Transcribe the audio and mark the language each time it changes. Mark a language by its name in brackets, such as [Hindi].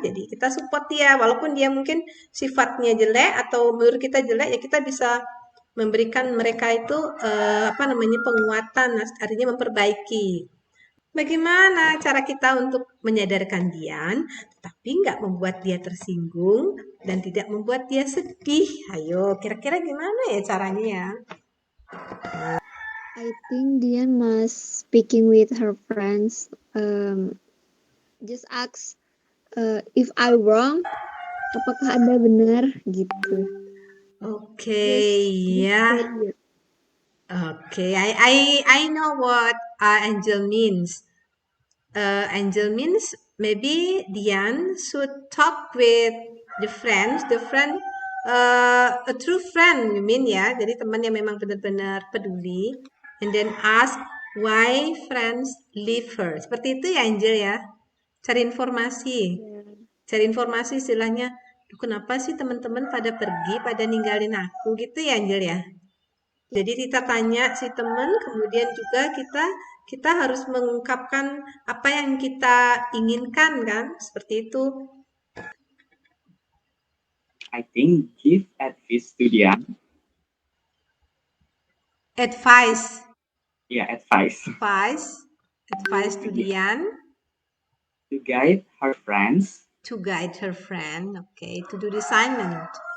[Indonesian] Jadi kita support dia, walaupun dia mungkin sifatnya jelek atau menurut kita jelek, ya kita bisa memberikan mereka itu penguatan, artinya memperbaiki. Bagaimana cara kita untuk menyadarkan Dian, tetapi nggak membuat dia tersinggung dan tidak membuat dia sedih? Ayo, kira-kira gimana ya caranya ya? [English] I think Dian must speaking with her friends. Just ask if I wrong, [Indonesian] apakah Anda benar gitu. [English] Okay, yeah. Okay, I know what Angel means. Angel means maybe Dian should talk with the friend, a true friend, you mean ya? [Indonesian] Jadi teman yang memang benar-benar peduli, [English] and then ask why friends leave her. [Indonesian] Seperti itu ya Angel ya. Cari informasi istilahnya. Kenapa sih teman-teman pada pergi, pada ninggalin aku gitu ya Angel ya? Jadi kita tanya si teman, kemudian juga kita harus mengungkapkan apa yang kita inginkan kan, seperti itu. [English] I think give advice to Dian. Advice. Yeah, advice. Advice. Advice to Dian to guide her friends to guide her friend. Okay, to do the assignment.